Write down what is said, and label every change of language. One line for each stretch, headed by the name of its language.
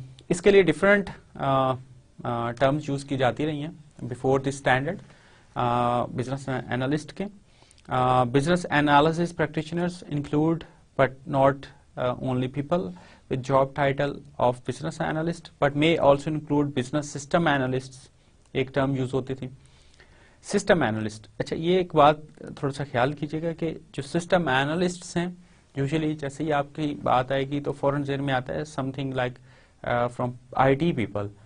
Urdu: اس کے لیے different terms use کی جاتی رہی ہیں
English: before this
Urdu: standard business analyst کے.
English: Business analysis practitioners include but not only people with job title of business analyst, but may also include business system analysts.
Urdu: ایک term use ہوتی تھی system analyst. اچھا، یہ ایک بات تھوڑا سا خیال کیجیے گا کہ جو سسٹم اینالسٹس ہیں، یوزلی جیسے ہی آپ کی بات آئے گی تو فوراً ذہن میں آتا ہے
English: Something like from IT people.